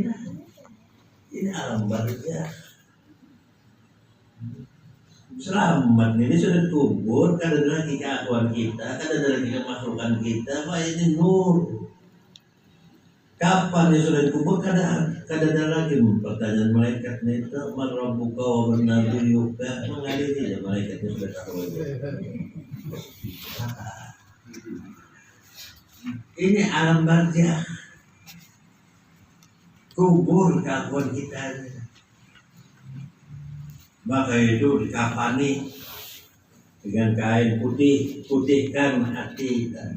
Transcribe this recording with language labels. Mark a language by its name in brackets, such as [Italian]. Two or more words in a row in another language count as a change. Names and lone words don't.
[Banjar] Ini alam barzakh. Selamat ini sudah kubur, kada ada lagi keakuan kita, kada ada lagi kemakhlukan kita, wah ini nur. Kapan dia sudah dikubur? Kada ada lagi pertanyaan malaikat itu, [Arabic] من ربك ومن نبيك, [Banjar] mengaliri ya malaikatnya sudah tahu. Ini alam barzakh. Kubur keakuan kita. Maka itu dikafani dengan kain putih, putihkan hati kita.